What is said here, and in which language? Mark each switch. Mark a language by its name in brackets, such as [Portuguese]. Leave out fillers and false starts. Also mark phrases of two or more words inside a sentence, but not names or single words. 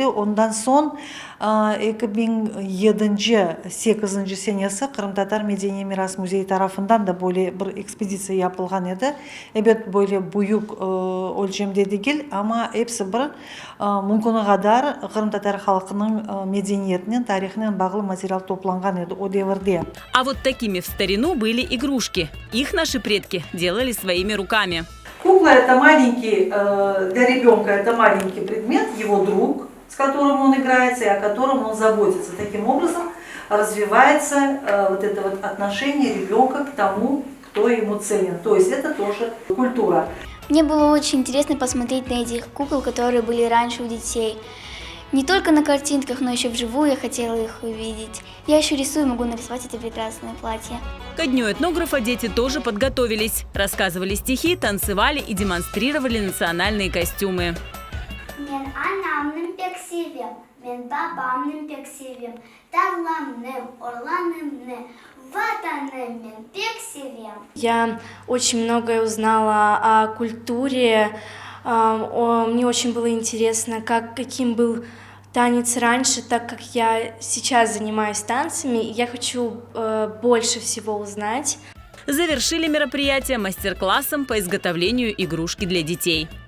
[Crimean Tatar] Ondan son 2007-8 senesi Kırım Tatar Medeni Miras Müzeyi tarafından da böyle bir ekspedisiya yapılgan edi. Evet böyle büyük ölçemde değil ama hepsi bir mümkün kadar Kırım Tatar halkının medeniyetinden, tarihinden bağlı materyal toplangan edi o devirde. [Russian] А вот такими в старину были игрушки. Их наши предки делали своими руками. Кукла – это маленький, для ребенка это маленький предмет, его друг, с которым он играется и о котором он заботится. Таким образом развивается вот это вот отношение ребенка к тому, кто ему ценен. То есть это тоже культура. Мне было очень интересно посмотреть на этих кукол, которые были раньше у детей. Не только на картинках, но еще вживую я хотела их увидеть. Я еще рисую, могу нарисовать эти прекрасные платья. Ко дню этнографа дети тоже подготовились. Рассказывали стихи, танцевали и демонстрировали национальные костюмы. [Crimean Tatar] Мен анамным пек sevim, мен babamным pek sevim, dağlamным, orlanımны, ватаным мен pek sevim. [Russian] Я очень многое узнала о культуре. Мне очень было интересно, каким был танец раньше, так как я сейчас занимаюсь танцами, и я хочу больше всего узнать. Завершили мероприятие мастер-классом по изготовлению игрушки для детей.